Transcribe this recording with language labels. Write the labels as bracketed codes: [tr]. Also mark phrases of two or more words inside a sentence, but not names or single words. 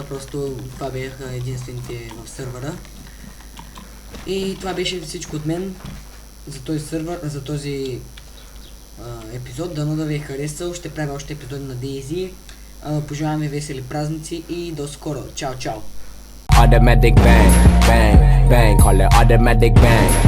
[bg] Просто това бяха единствените в сървъра. И това беше всичко от мен за този сървър, за този епизод. Дано да ви е харесал. Ще правя още епизоди на Дейзи. Пожелавам ви весели празници и до скоро. Чао, чао! [en] Automatic bang, bang, bang, call it automatic bang.